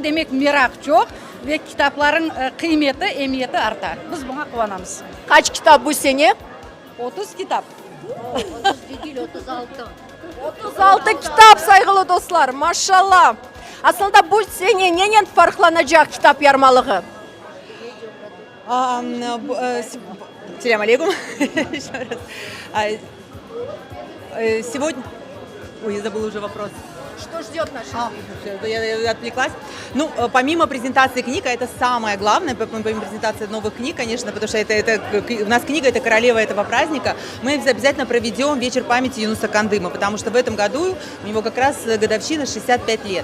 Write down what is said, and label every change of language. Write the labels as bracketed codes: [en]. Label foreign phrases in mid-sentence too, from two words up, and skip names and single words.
[gag] Demek merak çok ve kitapların kıymeti, emniyeti artar. Biz buna kıvanamız. Kaç kitap bu sene? 30 kitap. 36 kitap saygılı dostlar. Maşallah. Aslında bu sene neyle farklanacak kitap yarmalığı? [ar] سلام عليكم. [ru] Еще раз. Сегодня... Ой, я забыла уже вопрос. Что ждет нас? Я отвлеклась. Ну, помимо презентации книг, а это самое главное, помимо презентации новых книг, конечно, потому что у нас книга – это королева этого праздника, мы обязательно проведем вечер памяти Юнуса Кандыма, потому что в этом году у него как раз годовщина 65 лет.